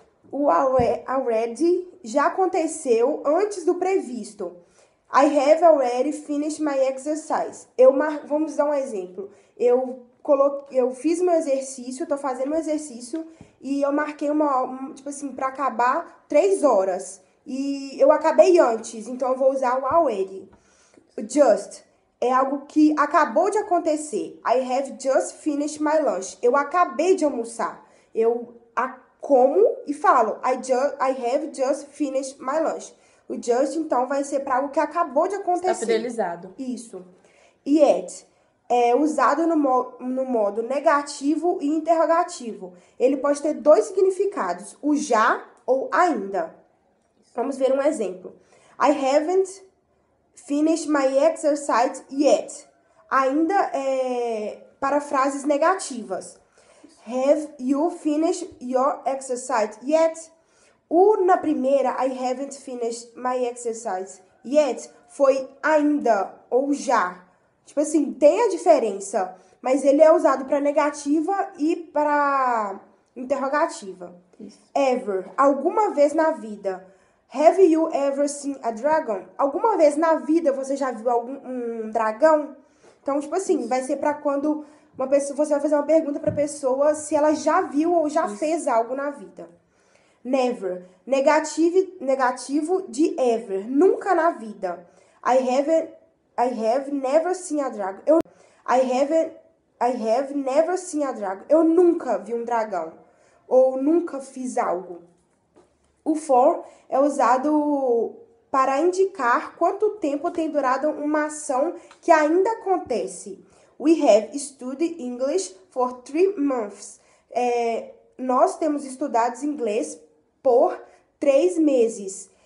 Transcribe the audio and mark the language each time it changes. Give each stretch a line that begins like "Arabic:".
Portuguese: O already já aconteceu antes do previsto.
English: I have already finished my exercise.
Portuguese: Vamos dar um exemplo. Eu fiz meu exercício, tô fazendo meu exercício e eu marquei tipo assim, pra acabar 3 horas. E eu acabei antes, então eu vou usar o already. Just é algo que acabou de acontecer.
English: I have just finished my lunch.
Portuguese: Eu acabei de almoçar. Eu como e falo
English: I have just finished my lunch.
Portuguese: O just, então, vai ser para algo que acabou de acontecer. Está fidelizado. Isso. Yet é usado no modo negativo e interrogativo. Ele pode ter 2 significados, o já ou ainda. Vamos ver um exemplo.
English: I haven't finished my exercise yet.
Portuguese: Ainda para frases negativas.
English: Have you finished your exercise yet?
Portuguese: Na primeira,
English: I haven't finished my exercise yet,
Portuguese: foi ainda ou já. Tipo assim, tem a diferença, mas ele é usado para negativa e para interrogativa. Isso. Ever, alguma vez na vida.
English: Have you ever seen a dragon?
Portuguese: Alguma vez na vida você já viu um dragão? Então, tipo assim, vai ser para quando você vai fazer uma pergunta para a pessoa se ela já viu ou já fez algo na vida. Never, negativo de ever, nunca na vida.
English: I have never seen a dragon. I have never seen a dragon.
Portuguese: Eu nunca vi um dragão. Ou nunca fiz algo. O for é usado para indicar quanto tempo tem durado uma ação que ainda acontece.
English: We have studied English for 3 months.
Portuguese: Nós temos estudado inglês por 3 meses.